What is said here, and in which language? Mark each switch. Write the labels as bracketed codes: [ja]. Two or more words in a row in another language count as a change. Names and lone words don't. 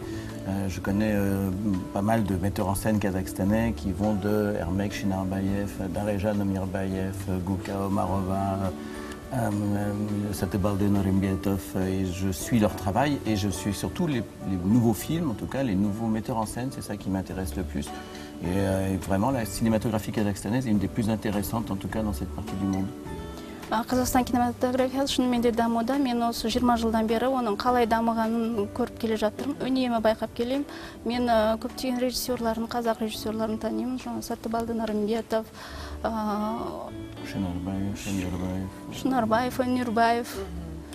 [fr] Je connais pas mal de metteurs en scène kazakhstanais qui vont de Ermek Shinarbayev, Dareja Nomirbayev, Guka Omarova, Satebalde Norimbetov, et je suis leur travail, et je suis surtout les nouveaux films, en tout cas les nouveaux metteurs en scène, c'est ça qui m'intéresse le plus. Et vraiment, la cinématographie kazakhstanaise est une des plus intéressantes, en tout cas dans cette partie du monde. [kk] Қазақстан кинематографиясы шынымен де дамуда. Мен осы 20 жылдан бері оның қалай дамығанын көріп келе жатырмын. Үнемі байқап келем. Мен көптеген режиссерларын, қазақ режиссерларын танимын. Сатыбалды Нарымбетов, Шынарбаев, Өнербаев,